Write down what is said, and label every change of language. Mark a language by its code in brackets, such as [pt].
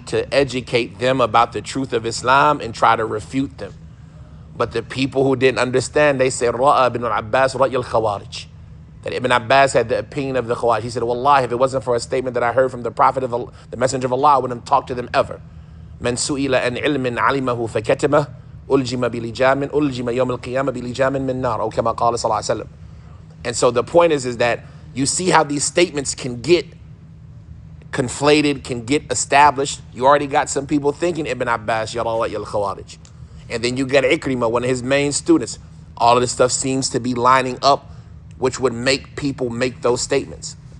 [en] to educate them about the truth of Islam and try to refute them. But the people who didn't understand, they said, [ar] Ra'a ibn Abbas ra'y al-Khawarij. [en] That Ibn Abbas had the opinion of the Khawarij. He said, Wallahi, if it wasn't for a statement that I heard from the Prophet of Allah, the Messenger of Allah, I wouldn't talk to them ever. [ar] من سئل عن علم علمه فكتمه ألجم بلجام ألجم يوم القيامة بلجام من نار أو كما قال صلى الله عليه وسلم. [en] And so the point is that you see how these statements can get conflated, can get established. You already got some people thinking Ibn Abbas, Yallah Yal Khawarij. And then you got Ikrimah, one of his main students. All of this stuff seems to be lining up, which would make people make those statements.